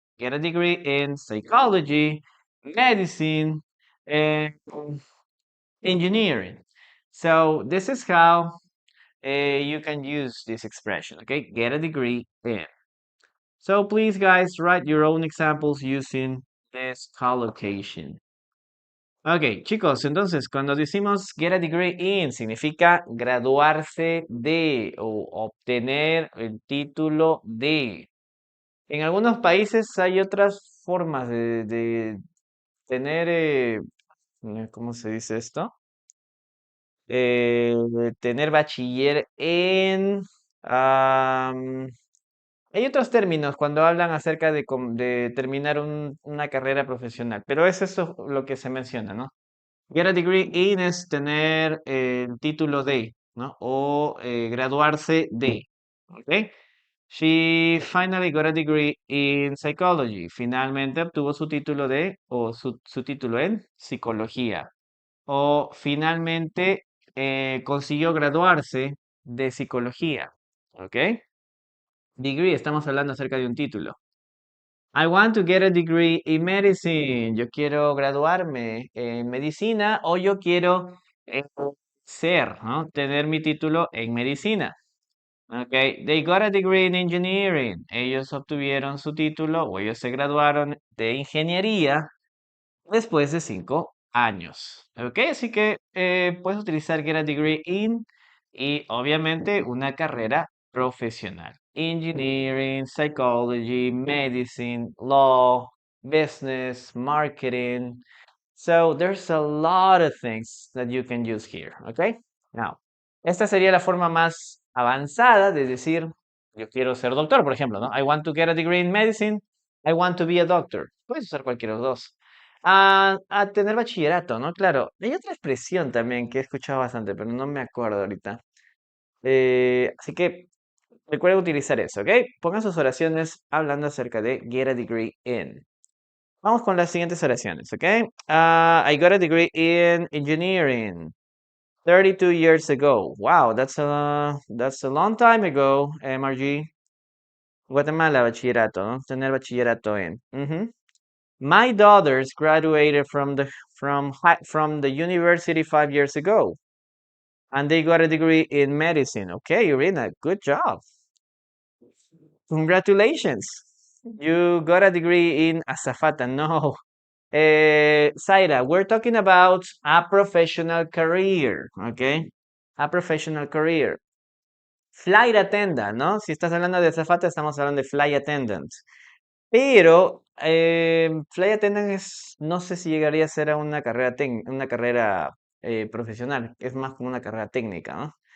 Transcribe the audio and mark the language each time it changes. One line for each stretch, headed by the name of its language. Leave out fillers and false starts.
English: Get a degree in psychology, medicine, and engineering. So this is how you can use this expression. Okay, get a degree in. So please, guys, write your own examples using this collocation.
Spanish: Ok, chicos, entonces cuando decimos
English: get a degree in
Spanish: significa graduarse de o obtener el título de. En algunos países hay otras formas de tener, ¿cómo se dice esto? Tener bachiller en... hay otros términos cuando hablan acerca de terminar una carrera profesional, pero es eso lo que se menciona, ¿no?
English: Get a degree in
Spanish: es tener el título de, ¿no? O graduarse de, ¿ok?
English: She finally got a degree in psychology.
Spanish: Finalmente obtuvo su título de, o su título en psicología. O finalmente consiguió graduarse de psicología, ¿ok? Degree, estamos hablando acerca de un título.
English: I want to get a degree in medicine.
Spanish: Yo quiero graduarme en medicina o yo quiero eh, ¿no? Tener mi título en medicina.
English: Okay, they got a degree in engineering.
Spanish: Ellos obtuvieron su título o ellos se graduaron de ingeniería después de 5 años. Ok, así que puedes utilizar
English: get a degree in
Spanish: y obviamente una carrera profesional.
English: Engineering, psychology, medicine, law, business, marketing. So there's a lot of things that you can use here. Okay, now,
Spanish: esta sería la forma más avanzada de decir yo quiero ser doctor, por ejemplo, ¿no?
English: I want to get a degree in medicine. I want to be a doctor.
Spanish: Puedes usar cualquiera de los dos. A tener bachillerato, ¿no? Claro, hay otra expresión también que he escuchado bastante, pero no me acuerdo ahorita. Así que recuerden utilizar eso, ¿ok? Pongan sus oraciones hablando acerca de
English: get a degree in.
Spanish: Vamos con las siguientes oraciones, ¿ok?
English: I got a degree in engineering 32 years ago. Wow, that's a long time ago, MRG.
Spanish: Guatemala, bachillerato, ¿no? Tener bachillerato en.
English: My daughters graduated from the university 5 years ago. And they got a degree in medicine. Okay, Irina, good job. Congratulations. You got a degree in azafata. No. Zaira, we're talking about a professional career, okay? A professional career. Flight attendant,
Spanish: ¿no? Si estás hablando de azafata, estamos hablando de flight attendant. Pero flight attendant es, no sé si llegaría a ser a una carrera, una carrera profesional, es más como una carrera técnica, ¿no?